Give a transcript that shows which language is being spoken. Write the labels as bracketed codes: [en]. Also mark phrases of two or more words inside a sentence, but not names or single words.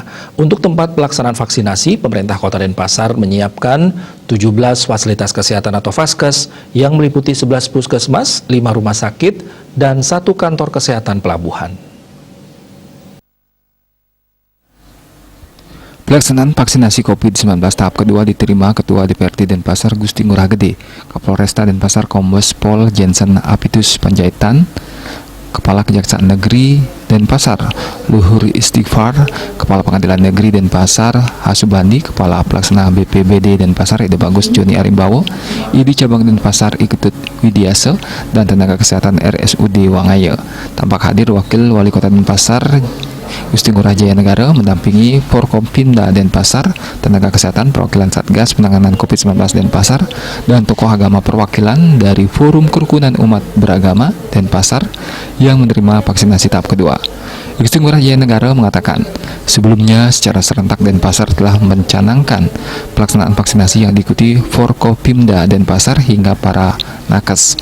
[id] Untuk tempat pelaksanaan vaksinasi, pemerintah Kota Denpasar menyiapkan 17 fasilitas kesehatan atau Vaskes yang meliputi 11 puskesmas, 5 rumah sakit, dan 1 kantor kesehatan pelabuhan. Pelaksanaan vaksinasi COVID-19 tahap kedua diterima Ketua DPRD Denpasar Gusti Ngurah Gede, Kapolresta Denpasar Kombes Pol Jensen Apitus Panjaitan, Kepala Kejaksaan Negeri Denpasar Luhur Istighfar, Kepala Pengadilan Negeri Denpasar Hasubandi, Kepala Pelaksana BPBD Denpasar Ide Bagus Joni Arimbawo, ID Cabang Denpasar Iketut Widiase, dan tenaga kesehatan RSUD Wangaya. Tampak hadir Wakil Wali Kota Denpasar Gusti Ngurah Jaya Negara mendampingi Forkompimda Denpasar, tenaga kesehatan perwakilan Satgas Penanganan COVID-19 Denpasar, dan tokoh agama perwakilan dari Forum Kerukunan Umat Beragama Denpasar yang menerima vaksinasi tahap kedua. Gusti Ngurah Jaya Negara mengatakan, sebelumnya secara serentak Denpasar telah mencanangkan pelaksanaan vaksinasi yang diikuti Forkopimda Denpasar hingga para nakes.